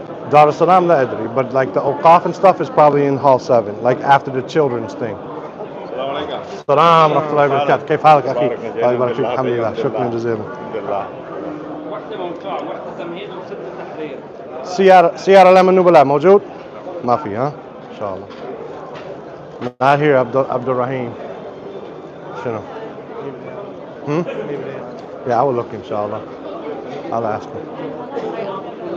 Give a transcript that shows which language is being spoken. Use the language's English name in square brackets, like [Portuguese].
[English] Dar es Salaam [Arabic] لا أدري, [English] but like the Awqaf and stuff is probably in Hall 7, like after the children's thing. [Arabic] السلام ورحمة الله وبركاته. كيف حالك أخي؟ الله يبارك فيك. الحمد لله. شكرا جزيلا. سيارة أعلام النبلاء موجود؟ ما في ها؟ إن شاء الله. [English] Not here عبد الرحيم. [Arabic] شنو؟ [English] Yeah, I will look إن شاء الله. I'll ask him.